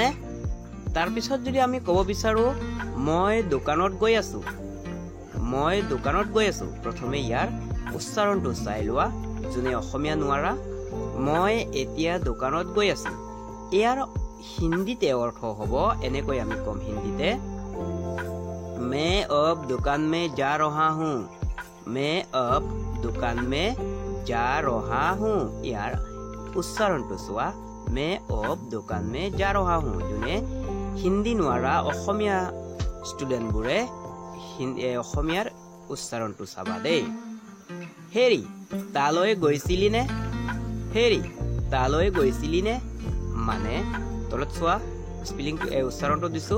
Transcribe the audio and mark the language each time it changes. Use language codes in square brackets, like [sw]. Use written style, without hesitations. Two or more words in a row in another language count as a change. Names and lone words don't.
[as] তাৰপিছত যদি আমি ক'ব বিচাৰোঁ মই দোকানত গৈ আছোঁ, মই দোকানত গৈ আছোঁ, প্ৰথমে ইয়াৰ উচ্চাৰণটো চাই লোৱা যোনে অসমীয়া নোৱাৰা। মই এতিয়া দোকানত গৈ আছোঁ, ইয়াৰ হিন্দীতে অৰ্থ হ'ব এনেকৈ আমি ক'ম হিন্দীতে [hi] मैं अब दुकान में जा रहा हूँ, मैं अब दुकान में जा रहा हूँ। [as] ইয়াৰ উচ্চাৰণটো চোৱা, [hi] मैं अब दुकान में जा रहा हूँ। [as] যোনে হিন্দী নোৱাৰা অসমীয়া ষ্টুডেণ্টবোৰে অসমীয়াৰ উচ্চাৰণটো চাবা দেই। হেৰি তালৈ গৈছিলি নে, হেৰি তালৈ গৈছিলি নে মানে তলত চোৱা স্পেলিংটো উচ্চাৰণটো দিছোঁ।